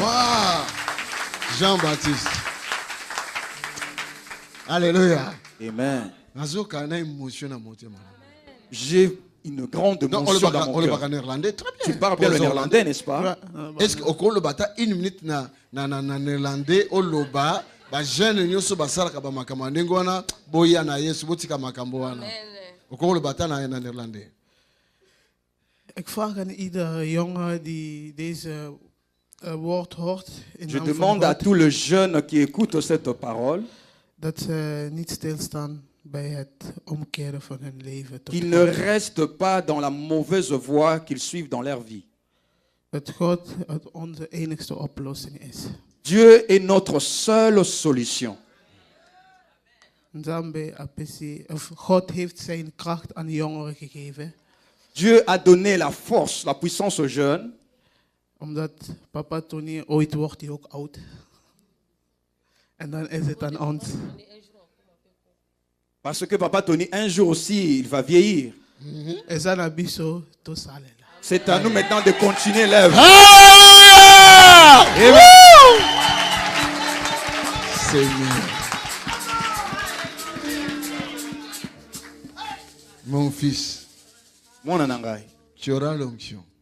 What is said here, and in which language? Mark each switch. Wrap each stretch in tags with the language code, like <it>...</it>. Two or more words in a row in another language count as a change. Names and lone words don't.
<fr>Wow. Jean-Baptiste. Alléluia. Amen. J'ai une grande émotion dans mon cœur. Tu parles bien le néerlandais, n'est-ce pas? Est-ce que</fr> <ln>le bata</ln> <fr>une minute</fr> <ln>na néerlandais au loba ba jeune nyoso basala ka ba makambo ndengona boya na Yesu botika makambo wana. Okolo le bata na néerlandais.</ln> <nl>Ik vraag aan ieder jongen die deze woord hoort.</nl> <fr>Je demande à tous les jeunes qui écoutent cette parole</fr> <nl>dat ze niet stilstaan bij het omkeren van hun leven.</nl> <fr>Qu'ils ne restent pas dans la mauvaise voie qu'ils suivent dans leur vie.</fr> <nl>Dat God onze enigste oplossing is.</nl> <fr>Dieu est notre seule solution. Dieu a donné la force, la puissance aux jeunes.</fr> <nl>Omdat papa Tony ooit wordt hij ook oud. En dan is het aan ons.</nl> <fr>Parce que papa Tony, un jour aussi, il va vieillir. C'est à nous maintenant de continuer l'œuvre. Seigneur. Mon fils, tu auras l'onction.</fr>